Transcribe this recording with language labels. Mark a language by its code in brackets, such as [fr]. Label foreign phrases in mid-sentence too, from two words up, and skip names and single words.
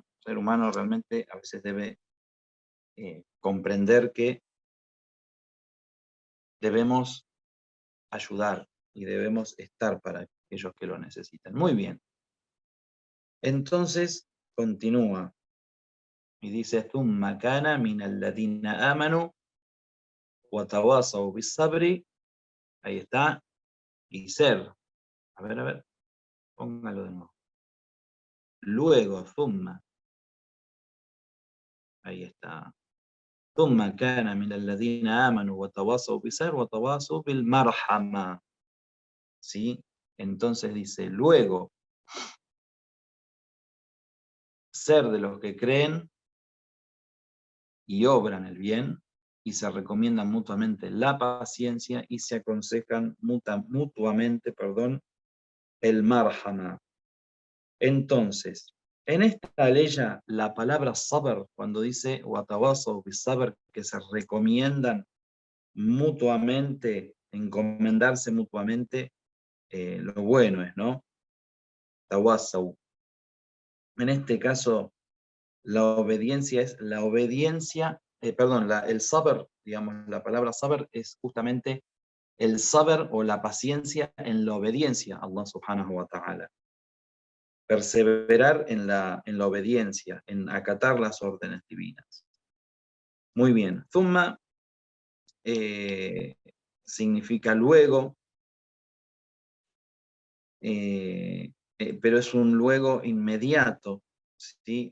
[es] El ser humano realmente a veces debe comprender que debemos ayudar y debemos estar para aquellos que lo necesitan. Muy bien. Entonces, continúa y dice, [ar] ثُمَّ كَانَ مِنَ الَّذِينَ آمَنُوا وَتَوَاصَوْا بِالصَّبْرِ. [es] Ahí está. Y ser. A ver, póngalo de nuevo. Luego, ثُمَّ. Ahí está. [ar] ثُمَّ كَانَ مِنَ الَّذِينَ آمَنُوا وَتَوَاصَوْا بِالصَّبْرِ وَتَوَاصَوْا بِالْمَرْحَمَةِ. [es] ¿Sí? Entonces dice, luego, ser de los que creen y obran el bien, y se recomiendan mutuamente la paciencia y se aconsejan mutuamente, el marhama. Entonces, en esta ley la palabra sabr, cuando dice [ar] وتواصوا بالصبر, [es] que se recomiendan mutuamente, encomendarse mutuamente, lo bueno es, ¿no? Tawasaw. En este caso, la obediencia es la obediencia, el sabr, digamos, la palabra sabr es justamente el sabr o la paciencia en la obediencia a Allah [ar] سبحانه وتعالى. [es] Perseverar en la obediencia, en acatar las órdenes divinas. Muy bien. Thumma significa luego, pero es un luego inmediato, ¿sí?